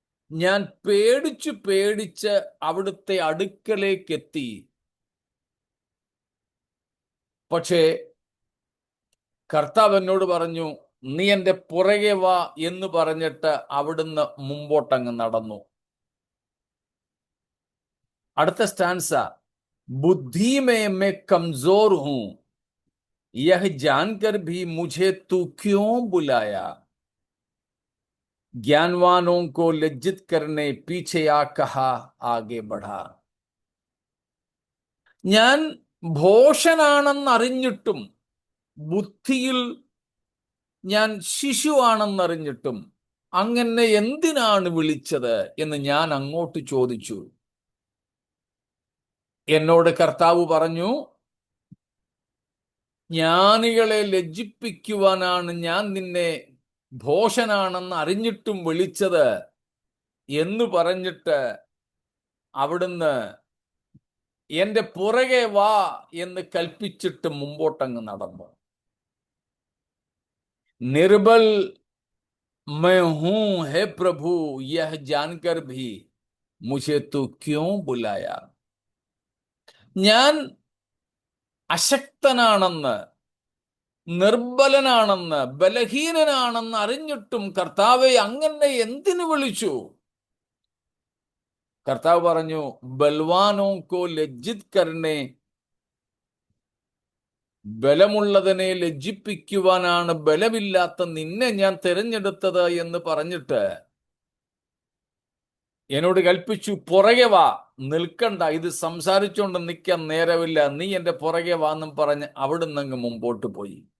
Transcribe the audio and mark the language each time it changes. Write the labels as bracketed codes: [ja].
[ml] ഞാൻ പേടിച്ച് അവിടുത്തെ അടുക്കലേക്കെത്തി. പക്ഷേ കർത്താവ് എന്നോട് പറഞ്ഞു, നീ എൻ്റെ പുറകെ വാ എന്ന് പറഞ്ഞിട്ട് അവിടുന്ന് മുമ്പോട്ടങ്ങ് നടന്നു. അടുത്ത സ്റ്റാൻസ: [hi] ബുദ്ധി മേ കംസോർ ഹൂം, യഹ ജാൻകർ ഭി മുझे तू क्यों बुलाया, ज्ञानवानों को लज्जित करने पीछे आ कहा आगे बढ़ा. [ml] ഞാൻ ഭോഷനാണെന്നറിഞ്ഞിട്ടും, ബുദ്ധിയിൽ ഞാൻ ശിശുവാണെന്നറിഞ്ഞിട്ടും അങ്ങനെ എന്തിനാണ് വിളിച്ചത് എന്ന് ഞാൻ അങ്ങോട്ട് ചോദിച്ചു. എന്നോട് കർത്താവ് പറഞ്ഞു, ജ്ഞാനികളെ ലജ്ജിപ്പിക്കുവാനാണ് ഞാൻ നിന്നെ ഭോഷനാണെന്ന് അറിഞ്ഞിട്ടും വിളിച്ചത് എന്ന് പറഞ്ഞിട്ട് അവിടുന്ന് എന്റെ പുറകെ വാ എന്ന് കൽപ്പിച്ചിട്ട് മുമ്പോട്ടങ്ങ് നടന്നു. നിർബൽ [hi] मैं हूं हे प्रभु यह जानकर भी मुझे तू क्यों बुलाया. [ml] ഞാൻ അശക്തനാണെന്ന്, നിർബലനാണെന്ന്, ബലഹീനനാണെന്ന് അറിഞ്ഞിട്ടും കർത്താവെ അങ്ങനെ എന്തിനു വിളിച്ചു? കർത്താവ് പറഞ്ഞു, [hi] ബൽവാനോ കോ ലജ്ജിത് കർണേ, [ml] ബലമുള്ളതിനെ ലജ്ജിപ്പിക്കുവാനാണ് ബലമില്ലാത്ത നിന്നെ ഞാൻ തിരഞ്ഞെടുത്തത് എന്ന് പറഞ്ഞിട്ട് എന്നോട് കൽപ്പിച്ചു, പുറകെ വാ, നിൽക്കണ്ട, ഇത് സംസാരിച്ചുകൊണ്ട് നിൽക്കാൻ നേരമില്ല, നീ എന്റെ പുറകെ വാ എന്നും പറഞ്ഞ് അവിടുന്ന് അങ്ങ് മുമ്പോട്ട് പോയി.